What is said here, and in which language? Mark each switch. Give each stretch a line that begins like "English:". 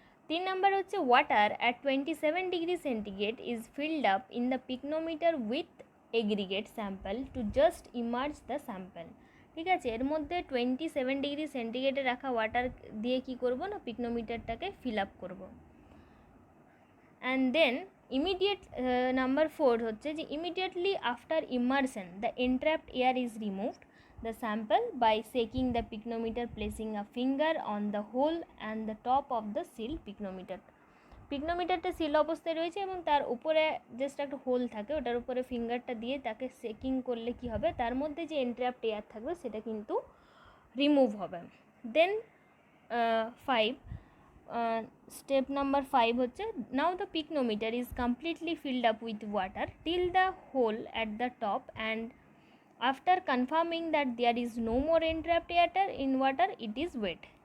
Bangla: 3 number হচ্ছে
English: Water at 27 degree centigrade is filled up in the pycnometer with aggregate sample to just immerse the sample.
Bangla: ঠিক আছে, এর মধ্যে 27 degree সেন্টিগ্রেডে রাখা water দিয়ে কি করব না পিকনোমিটারটাকে ফিল আপ করবো।
English: and then immediate number 4
Bangla: হচ্ছে যে
English: Immediately after immersion the entrapped air is removed the sample by shaking the pycnometer, placing a finger on the hole and the top of the seal pycnometer।
Bangla: পিকনোমিটারটা seal অবস্থায় রয়েছে এবং তার উপরে just একটা whole থাকে, ওটার উপরে ফিঙ্গারটা দিয়ে তাকে শেকিং করলে কি হবে, তার মধ্যে যে এন্ট্র্যাপড এয়ার থাকবে সেটা কিন্তু রিমুভ হবে।
English: then 5 step number 5
Bangla: হচ্ছে
English: Now the pycnometer is completely filled up with water till the hole at the top and after confirming that there is no more entrapped air in water it is weight.